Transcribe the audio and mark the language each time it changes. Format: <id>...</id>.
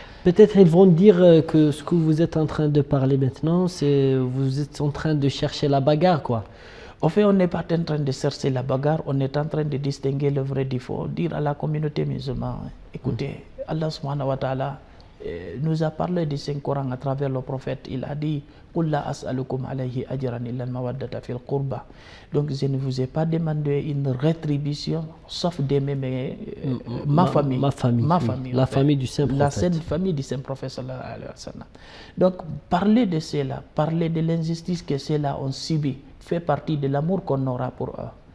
<fr>Peut-être ils vont dire que ce que vous êtes en train de parler maintenant, c'est vous êtes en train de chercher la bagarre, quoi. En fait, on n'est pas en train de chercher la bagarre, on est en train de distinguer le vrai du faux. Dire à la communauté musulmane, écoutez,</fr> <ar>Allah subhanahu wa ta'ala</ar> <fr>nous a parlé du Saint-Coran à travers le prophète. Il a dit</fr> <ar>قُلْ لَا أَسْأَلُكُمْ عَلَيْهِ أَجْرًا إِلَّا الْمَوَدَّةَ فِي الْقُرْبَى.</ar> <fr>Donc je ne vous ai pas demandé une rétribution sauf d'aimer ma famille. La famille du Saint-Prophète. La sainte famille du Saint-Prophète. Donc parler de cela, parler de l'injustice que ceux-là ont subi fait partie de l'amour qu'on aura pour eux.</fr>